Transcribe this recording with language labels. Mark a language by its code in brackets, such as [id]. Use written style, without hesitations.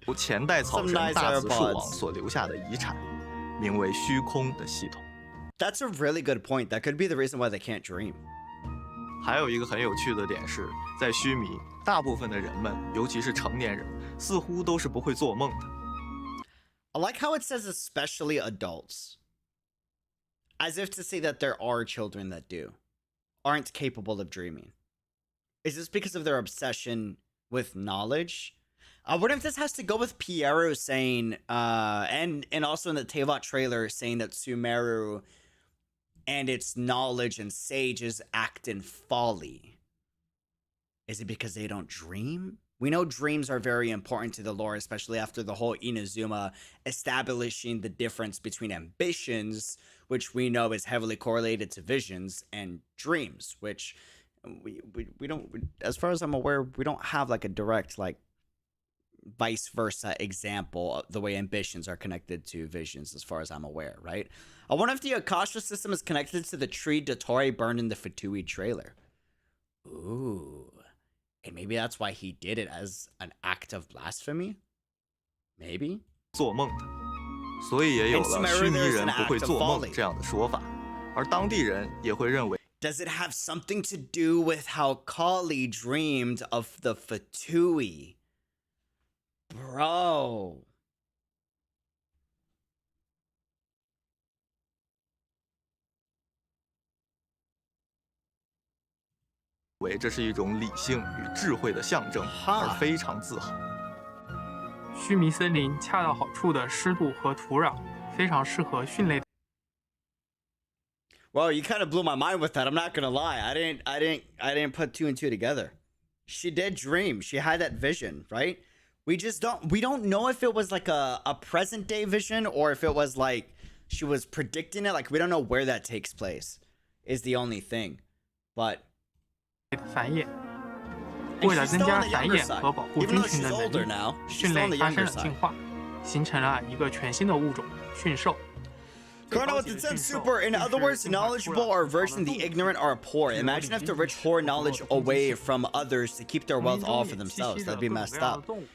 [zh] 由前代草神大紫树王所留下的遗产，名为虚空的系统。 [en] That's a really good point. That could be the reason why they can't dream. 还有一个很有趣的点是，在须弥，大部分的人们，尤其是成年人，似乎都是不会做梦的。 I like how it says especially adults. As if to say that there are children that aren't capable of dreaming. Is this because of their obsession with knowledge? I wonder if this has to go with Piero saying, and also in the TEYVAT trailer saying that Sumeru and its knowledge and sages act in folly. Is it because they don't dream? We know dreams are very important to the lore, especially after the whole Inazuma establishing the difference between ambitions, which we know is heavily correlated to visions, and dreams, which we don't, as far as I'm aware, we don't have like a direct, like, vice versa example of the way ambitions are connected to visions, as far as I'm aware, right? I wonder if the AHHH system is connected to the tree Dottore burned in the Fatui trailer. Ooh. And maybe that's why he did it as an act of blasphemy? Maybe? [zh] 做梦的，所以也有了须弥人不会做梦这样的说法，而当地人也会认为。 [en] Does it have something to do with how COLLEI dreamed of the Fatui? Bro. [zh] 为这是一种理性与智慧的象征，而非常自豪。须弥森林恰到好处的湿度和土壤，非常适合训练。 [en] Well, you kind of blew my mind with that. I'm not gonna lie. I didn't put two and two together. She did dream. She had that vision, right? We don't know if it was like a present day vision or if it was like she was predicting it. Like, we don't know where that takes place is the only thing. But [zh] 繁衍，为了增加繁衍和保护菌群的能力，菌类发生了进化，形成了一个全新的物种——驯兽。 [en] Colonel with the super, in other words, knowledgeable are virgin, the ignorant are poor. Imagine if the rich hoard knowledge away from others to keep their wealth all for themselves. That'd be messed up.